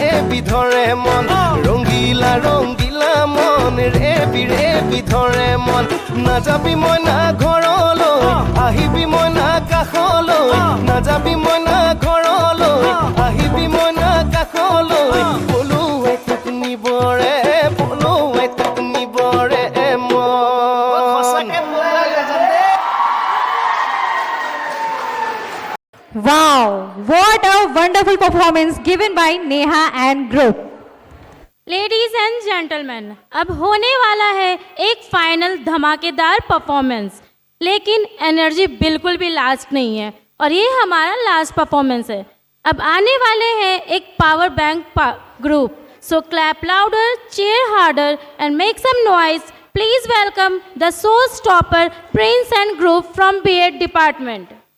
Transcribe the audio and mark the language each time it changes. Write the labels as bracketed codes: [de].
[as] বিধৰে মন ৰঙিলা ৰঙিলা মন ৰে বিধৰে মন নাযাবি মই না ঘৰলৈ আহিবি মই না কাষলৈ নাযাবি মই না ঘৰলৈ আহিবি মই না কাষলৈ পলুৱাই তোক নিবৰে পলুৱাই তোক নিবৰে মন [en] Wow, what a wonderful performance given by Neha and group. Ladies and gentlemen, [hi] अब होने वाला है एक फाइनल धमाकेदार परफॉर्मेंस. लेकिन एनर्जी बिल्कुल भी लास्ट नहीं है और ये हमारा लास्ट परफॉर्मेंस है. अब आने वाले हैं एक power bank group. [en] So clap louder, cheer harder and make some noise. Please welcome the showstopper Prince and group from B.Ed department.